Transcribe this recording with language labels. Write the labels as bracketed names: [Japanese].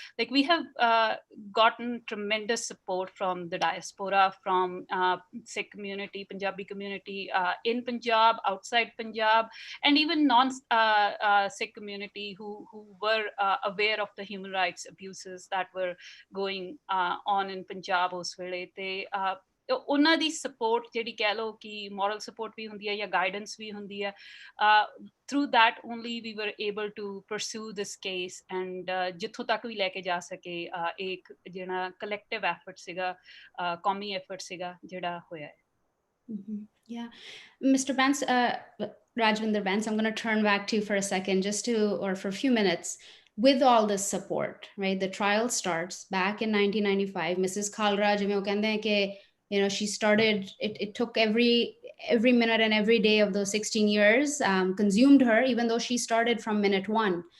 [English] Like, we have gotten tremendous support from the diaspora, from Sikh community, Punjabi community in Punjab, outside Punjab, and even non Sikh community who were aware of the human rights abuses that were going on in Punjab [Punjabi] us vele te ਉਹਨਾਂ ਦੀ support ਜਿਹੜੀ ਕਹਿ ਲਓ ਕਿ moral support ਵੀ ਹੁੰਦੀ ਹੈ ਜਾਂ guidance ਵੀ ਹੁੰਦੀ ਹੈ। [English] through that only we were able to pursue this case, [Punjabi] and ਜਿੱਥੋਂ ਤੱਕ ਵੀ ਲੈ ਕੇ ਜਾ ਸਕੇ ਇੱਕ ਜਿਹੜਾ ਕਲੈਕਟਿਵ ਐਫਰਟ ਸੀਗਾ, ਕੌਮੀ ਐਫਰਟ ਸੀਗਾ ਜਿਹੜਾ ਹੋਇਆ ਹੈ। [English] Yeah, Mr. Bains, Rajvinder Bains, I'm going to turn back to you for a second, or for a few minutes. With all this support, right? The trial starts back in 1995. Mrs. Khalra, she started, it took every minute and every day of those 16 years, consumed her, even though she started from minute one.